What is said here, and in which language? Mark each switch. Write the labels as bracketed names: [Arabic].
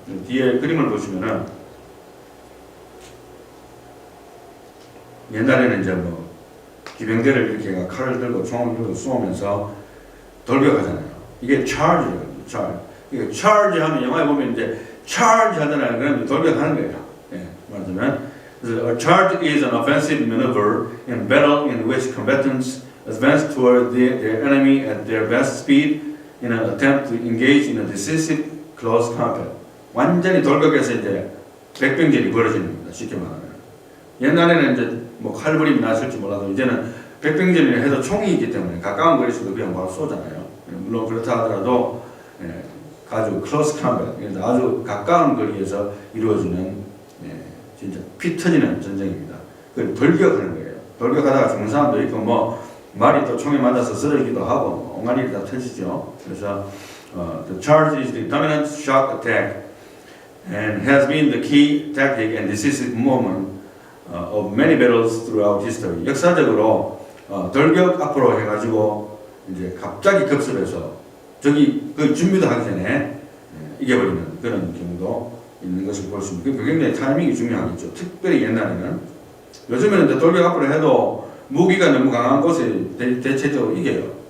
[Korean] 뒤에 그림을 보시면은 옛날에는 이제 뭐 기병대를 이렇게 칼을 들고 총을 들고 쏘면서 돌격하잖아요. 이게 charge거든요. charge. 이게 charge 하면 영화에 보면 이제 charge 하잖아요. 그러면 돌격하는 거예요. 예, 말하자면 그래서 [English] a charge is an offensive maneuver in battle in which combatants advance toward their enemy at their best speed in an attempt to engage in a decisive close combat. [Korean] 완전히 돌격해서 이제 백병전이 벌어지는 겁니다. 쉽게 말하면. 옛날에는 이제 뭐 칼부림이 났을지 몰라도 이제는 백병전을 해도 총이 있기 때문에 가까운 거리에서도 그냥 바로 쏘잖아요. 물론 그렇다 하더라도 아주 클로스 컴뱃, 아주 가까운 거리에서 이루어지는 진짜 피 터지는 전쟁입니다. 그걸 돌격하는 거예요. 돌격하다가 죽는 사람도 있고 뭐 말이 또 총에 맞아서 쓰러지기도 하고 온갖 일이 다 터지죠. 그래서 [English] the charge is the dominant shock attack and has been the key tactic and decisive moment of many battles throughout history. [Korean] 역사적으로 돌격 앞으로 해가지고 이제 갑자기 급습해서 저기 그 준비도 하기 전에 이겨버리는 그런 경우도 있는 것을 볼 수 있습니다. 그 굉장히 타이밍이 중요하겠죠. 특별히 옛날에는 요즘에는 이제 돌격 앞으로 해도 무기가 너무 강한 곳에 대체적으로 이겨요.